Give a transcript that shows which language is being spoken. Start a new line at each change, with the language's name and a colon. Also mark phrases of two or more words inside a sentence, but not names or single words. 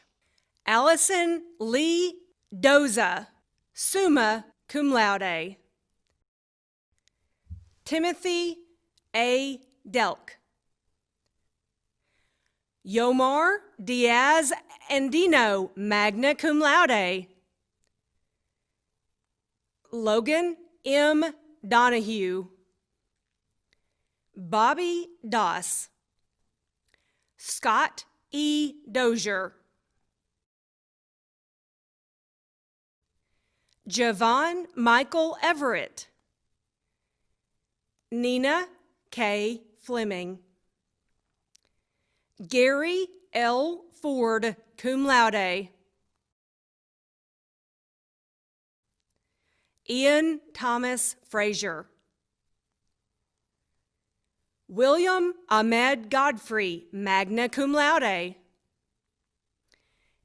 English: Allison Lee Doza,
Latin: summa cum laude.
English: Timothy A. Delk. Yomar Diaz Andino,
Latin: magna cum laude.
English: Logan M. Donahue. Bobby Doss. Scott E. Dozier. Javon Michael Everett. Nina K. Fleming. Gary L. Ford,
Latin: cum laude.
English: Ian Thomas Frazier. William Ahmed Godfrey,
Latin: magna cum laude.